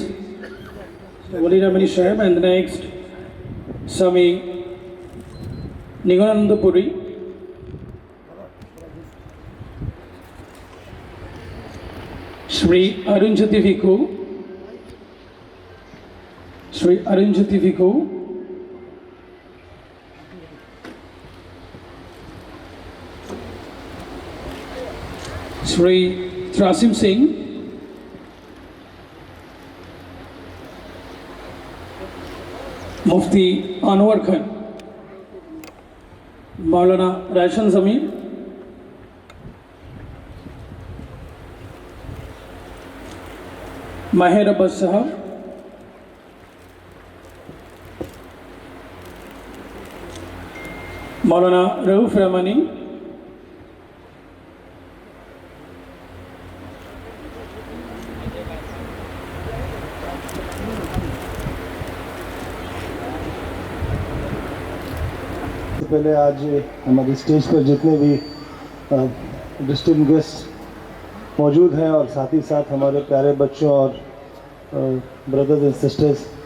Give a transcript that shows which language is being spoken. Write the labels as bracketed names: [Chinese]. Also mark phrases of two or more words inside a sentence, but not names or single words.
[English] Wali Ramani Sahib, and the next, Swami Nigunananda Puri. Sri Arun Jyoti Bhikkhu. Sri Arun Jyoti Bhikkhu. Sri Trasim Singh. Mufti Anwar Khan. Maulana Rashan Zamir. Maher Abbas Sahab. Maulana Rauf Rahmani. [Hindi] पहले आज हमारे स्टेज पर जितने भी [English] disting guest [Hindi] मौजूद हैं और साथ ही साथ हमारे प्यारे बच्चों और [English] brothers and sisters,